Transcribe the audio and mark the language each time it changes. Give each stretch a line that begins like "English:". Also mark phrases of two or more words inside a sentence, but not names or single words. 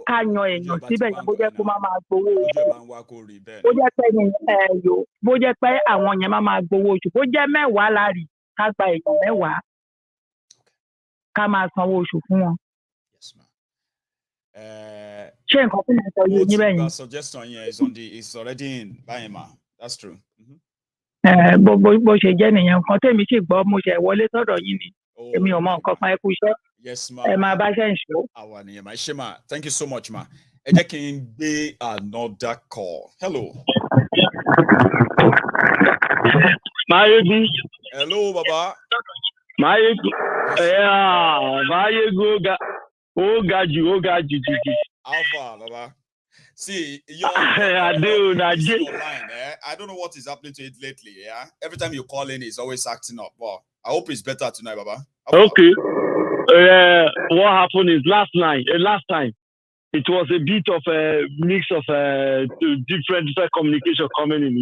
Yoruba: Ká yan èèyàn síbẹ̀ yẹn bó jẹ́ kó máa gbowó oṣù. Bó jẹ́ pé bó jẹ́ pé àwọn yẹn máa gbowó oṣù. Bó jẹ́ 10 la rí, ká gba èèyàn 10 ká máa sanwó oṣù fún wọn. Ṣé nǹkan tí mo sọ yìí níbẹ̀ yẹn?
English: Suggestion yẹn is already in
Yoruba: báyìí ma.
English: That's true.
Yoruba: Bó ṣe jẹ́ nìyẹn, nǹkan tèmi sì gbọ́ mo ṣe wọlé sọ́dọ̀ yín ni. Èmi ò mọ nǹkan kan ẹ kú iṣẹ́.
English: Yes ma.
Yoruba: Ẹ máa bá ṣe ń ṣó. Àwa nìyẹn ma. Ṣé ma?
English: Thank you so much ma.
Yoruba: Ẹ jẹ́ kí n gbé
English: another call. Hello. Mayegun. Hello baba.
Yoruba: Mayegun. Mayegun ga jù.
English: Alpha baba. See, your online. I don't know what is happening to it lately. Yeah, every time you call in, it's always acting up. Well, I hope it's better tonight, baba. Okay. What happened is last time, it was a bit of a mix of different communication coming in.